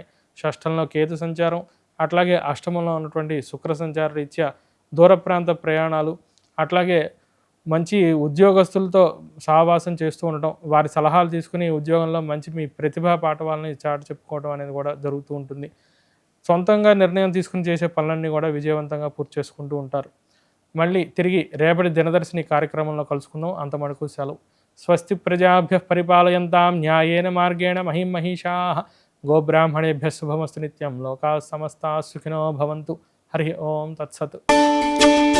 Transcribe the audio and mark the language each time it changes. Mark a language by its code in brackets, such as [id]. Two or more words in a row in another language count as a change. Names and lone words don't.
[te] షష్ఠంలో కేతు సంచారం, అట్లాగే అష్టమంలో ఉన్నటువంటి శుక్ర సంచార రీత్యా దూర ప్రాంత ప్రయాణాలు, అట్లాగే మంచి ఉద్యోగస్తులతో సహవాసం చేస్తూ ఉండటం, వారి సలహాలు తీసుకుని ఉద్యోగంలో మంచి మీ ప్రతిభా పాఠవాలని చాటి చెప్పుకోవడం అనేది కూడా జరుగుతూ ఉంటుంది. సొంతంగా నిర్ణయం తీసుకుని చేసే పనులన్నీ కూడా విజయవంతంగా పూర్తి చేసుకుంటూ ఉంటారు. మళ్ళీ తిరిగి రేపటి దినదర్శిని కార్యక్రమంలో కలుసుకుందాం. అంత మటుకు సెలవు. [sa] స్వస్తి ప్రజాభ్యః పరిపాలయంతాం న్యాయేన మార్గేణ మహిం మహిషాః గోబ్రాహ్మణేభ్యः శుభమస్తు నిత్యం. లోకాః సమస్తాః సుఖినో భవంతు. హరి ఓం తత్సత్.